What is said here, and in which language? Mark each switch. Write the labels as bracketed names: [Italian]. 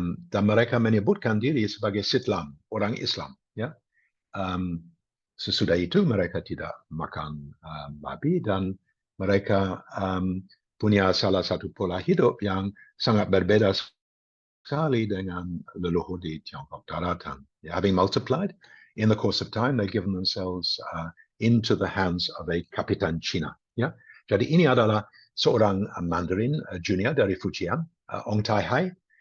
[Indonesian] Dan mereka menyebutkan diri sebagai Sitlam, orang Islam, ya. Sesudah itu mereka tidak makan babi, dan mereka punya salah satu pola hidup yang sangat berbeda sekali dengan leluhur di Tiongkok Daratan. [English] Having multiplied in the course of time, they've given themselves into the hands of a Kapitan Cina. [Indonesian] Ya, jadi ini adalah seorang Mandarin junior dari Fujian, Ong Tai Hai.